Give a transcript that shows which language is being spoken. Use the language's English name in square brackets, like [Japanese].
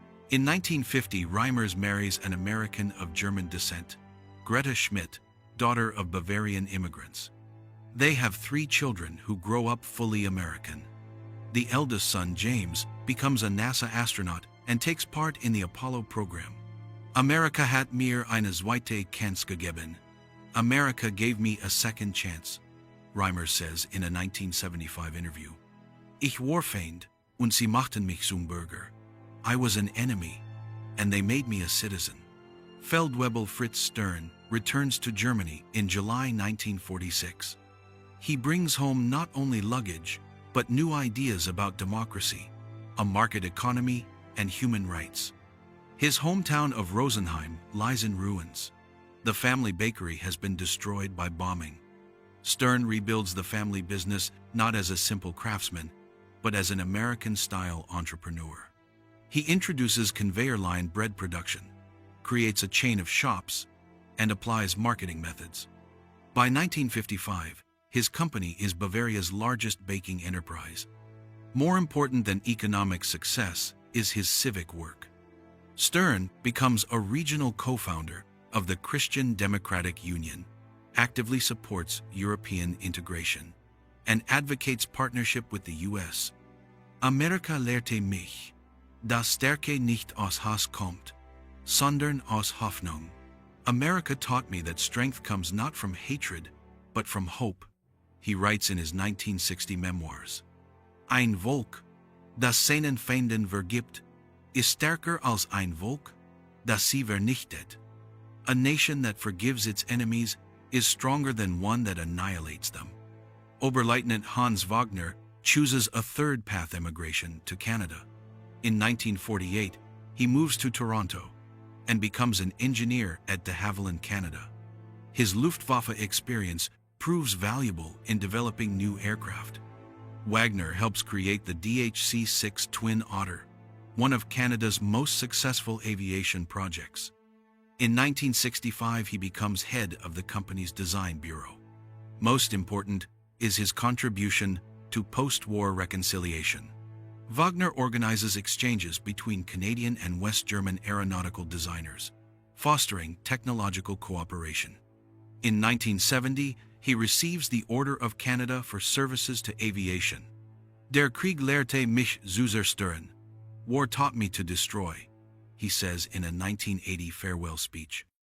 [English] In 1950, Reimers marries an American of German descent, Greta Schmidt, daughter of Bavarian immigrants. They have 3 children who grow up fully American. The eldest son, James, becomes a NASA astronaut and takes part in the Apollo program. [German] Amerika hat mir eine zweite Chance gegeben. [English] America gave me a second chance, Reimers says in a 1975 interview. [German] Ich war Feind, und sie machten mich zum Bürger. [English] I was an enemy, and they made me a citizen. Feldwebel Fritz Stern returns to Germany in July 1946. He brings home not only luggage, but new ideas about democracy, a market economy, and human rights. His hometown of Rosenheim lies in ruins. The family bakery has been destroyed by bombing. Stern rebuilds the family business not as a simple craftsman, but as an American-style entrepreneur. He introduces conveyor line bread production, creates a chain of shops, and applies marketing methods. By 1955, his company is Bavaria's largest baking enterprise. More important than economic success is his civic work. Stern becomes a regional co-founder of the Christian Democratic Union, actively supports European integration, and advocates partnership with the US. [German] Amerika lehrte mich, dass Stärke nicht aus Hass kommt, sondern aus Hoffnung. [English] America taught me that strength comes not from hatred, but from hope, he writes in his 1960 memoirs. [German] Ein Volk, das seinen Feinden vergibt, ist stärker als ein Volk, das sie vernichtet. [English] A nation that forgives its enemies is stronger than one that annihilates them. Oberleutnant Hans Wagner chooses a third path: emigration to Canada. In 1948, he moves to Toronto and becomes an engineer at de Havilland, Canada. His Luftwaffe experience proves valuable in developing new aircraft. Wagner helps create the DHC-6 Twin Otter, one of Canada's most successful aviation projects. In 1965, he becomes head of the company's design bureau. Most important is his contribution to post-war reconciliation. Wagner organizes exchanges between Canadian and West German aeronautical designers, fostering technological cooperation. In 1970, he receives the Order of Canada for services to aviation. [German] Der Krieg lehrte mich zu zerstören. [English] War taught me to destroy, he says in a 1980 farewell speech.